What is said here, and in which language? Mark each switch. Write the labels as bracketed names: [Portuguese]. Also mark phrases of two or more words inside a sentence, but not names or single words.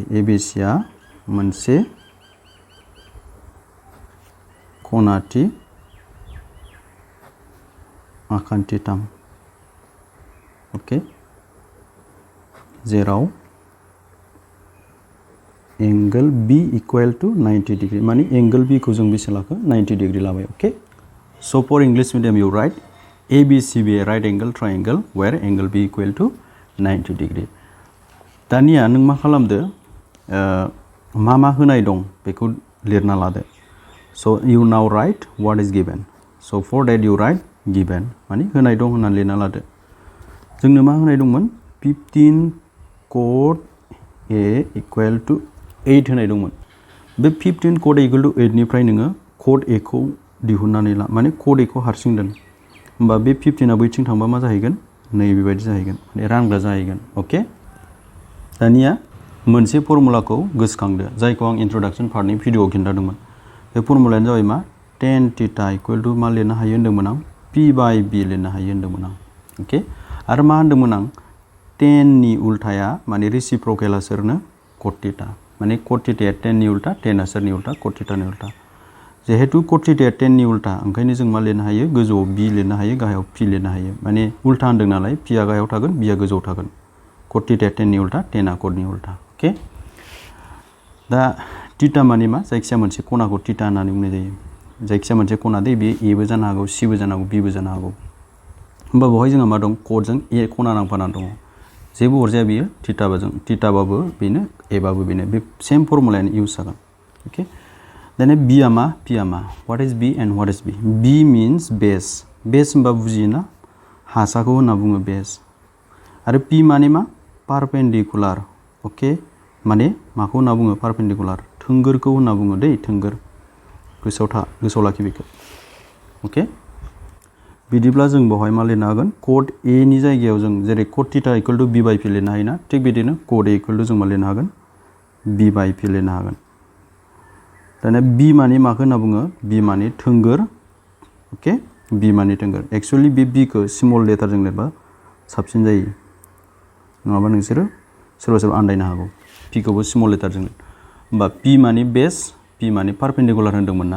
[Bodo] ए बि सिया मोनसे खनाथि आखान्थिथाम। अके, जेराव [English] angle B equal to 90 degree, [Bodo] माने [English] angle B [Bodo] खौ जों बेसे लाखो? [English] 90 degree [Bodo] लाबाय। अके, [English] so for English medium you write A B C B a right angle triangle where angle B equal to 90 degree. [Bodo] दानिया नों मा खालामदो? मा होनाय दं बेखौ लिरना लादो। [English] so you now write what is given. so for that you write given, [Bodo] माने होनाय दं होननानै लिरना लादो। जोंनो मा होनाय दंमोन? 15 [English] cos A equal to 8 [Bodo] होनाय दंमोन। बे 15 [English] cos A equal to 8 [Bodo] निफ्राय नोङो cos A खौ दिहुननानै ला, माने cos A खौ हारसिं दोन। होमबा बे 15आ बैथिं थांबा मा जाहैगोन? नैबेबायदि जाहैगोन, माने रानग्रा जाहैगोन। अके, दानिया मोनसे फर्मुलाखौ गोसोखांदो, जायखौ आं इन्ट्रोडक्शन पार्टनि भिडिअआव खिन्थादोंमोन। बे फर्मुलायानो जाबाय मा? [English] tan theta equal to [Bodo] मा लिरनो हायो होन्दोंमोन आं? [English] P by B [Bodo] लिरनो हायो होन्दोंमोन आं। अके, आरो मा होन्दोंमोन आं? tan नि उल्थाया माने रेसिप्रकेला सोरनो? [English] cos theta. [Bodo] माने cos थीटाया tan नि उल्था, tan आ सोरनि उल्था? cos थीटानि उल्था। जिहेतु cos थीटाया tan नि उल्था, ओंखायनो जों मा लिरनो हायो? गोजौआव b लिरनो हायो, गाहायाव p लिरनो हायो। माने उल्था होन्दों नालाय, p आ गाहायाव थागोन, b आ गोजौआव थागोन। cos थीटाया tan नि उल्था, tan आ cos नि उल्था। अके, दा थीटा माने मा? जायखिजाया मोनसे खनाखौ थीटा होननानै बुंनाय जायो। जायखिजाया मोनसे खना दे, बेयो ए बो जानो हागौ, सि बो जानो हागौ, बि बो जानो हागौ। होमबा बेवहाय जोंहा मा दं? कटजों ए खना नांफानानै दङ। जेबो अरजाया बियो, थीटाबाबो बेनो, एबाबो बेनो, बे सेम फर्मुलायानो इउज जागोन। अके, दानिया बिआ मा? पिआ मा? [English] what is B and what is B? B means base. [Bodo] बेस होनबा बुजियोना? हासाखौ होनना बुङो बेस। आरो पि माने मा? पारपेन्डिकुलार। अके, माने माखौ होनना बुङो? पारपेन्डिकुलार। थोंगोरखौ होनना बुङो दै, थोंगोर। गोसोआव लाखि बेखौ। अके, बिदिब्ला जों बेवहाय मा लिरनो हागोन? cos A नि जायगायाव जों जेरै [English] cos theta equal to B by P [Bodo] लिरनो हायोना, थिग बिदिनो [English] cos A equal to [Bodo] जों मा लिरनो हागोन? [English] B by P [Bodo] लिरनो हागोन दानिया बी माने माखौ होनना बुङो बी माने थोंगोर ओके बी माने थोंगोर एक्चुअली बे बीखौ स्मल लेटारजों लिरबा साबसिन जायो नङाबा नोंसोरो सोरबा सोरबा आन्दायनो हागौ पीखौबो स्मल लेटारजों होमबा पी माने बेस पी माने पारपेन्डिकुलार होनदोंमोन ना